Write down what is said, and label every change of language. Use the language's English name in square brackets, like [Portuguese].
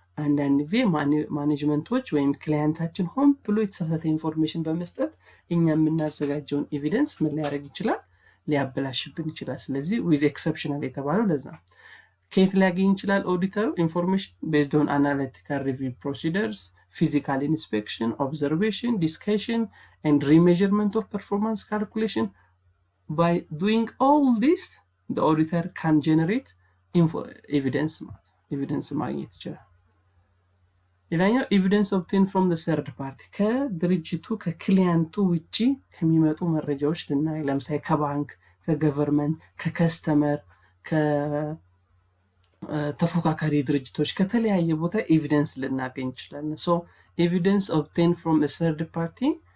[Amharic] አንዳንድ ጊዜ ማኔጅመንቶች ወይም ክላይንታችን ሆን ብሎ የተሳሳተ ኢንፎርሜሽን በመስጠት እኛ የምናዘጋጀውን ኤቪደንስ ምን ሊያደርግ ይችላል? ሊያበላሽብን ይችላል። ስለዚህ [English] with exceptional [Amharic] የተባለው ለዛ ነው። ከየት ሊያገኝ ይችላል ኦዲተሩ ኢንፎርሜሽን? [English] based on analytical review procedures, physical inspection, observation, discussion and remeasurement of performance calculation. By doing all this the auditor can generate evidence [Amharic] ማግኘት ይችላል። ሌላኛው [English] ኤቪደንስ ኦብቴን ፍሮም ዘ ሰርድ ፓርቲ [Amharic] ከድርጅቱ ከክሊያንቱ ውጪ ከሚመጡ መረጃዎች ልናይ ለምሳሌ ከባንክ ከገቨርንመንት ከከስተመር ከተፎካካሪ ድርጅቶች ከተለያየ ቦታ ኤቪደንስ ልናገኝ እንችላለን [English] ሶ ኤቪደንስ ኦብቴን ፍሮም a third party